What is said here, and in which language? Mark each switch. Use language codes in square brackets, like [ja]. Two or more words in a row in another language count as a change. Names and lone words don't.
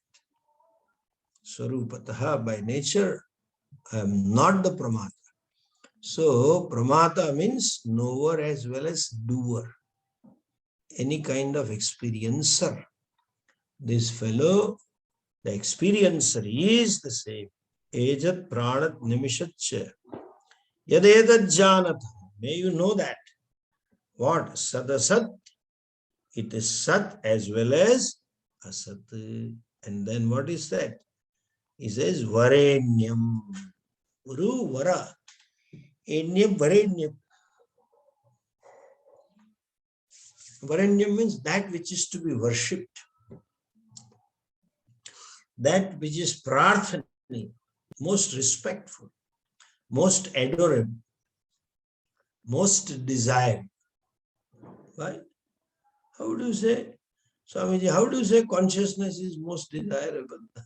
[en] Swarupataha, by nature, I am not the pramata. So, pramata means knower as well as doer. Any kind of experiencer. This fellow, the experiencer, is the same. [sa] Ejat pranat nimishatcha. Yadetat janat. [en] May you know that. What? Sadasat. It is sat as well as asat. And then what is that? He says varenyam. [sa] Uru vara. Enyam varenyam. [en] Varenyam means that which is to be worshipped. That which is prarthani, most respectful, most adorable, most desired. Right? How do you say, Swamiji, how do you say consciousness is most desirable?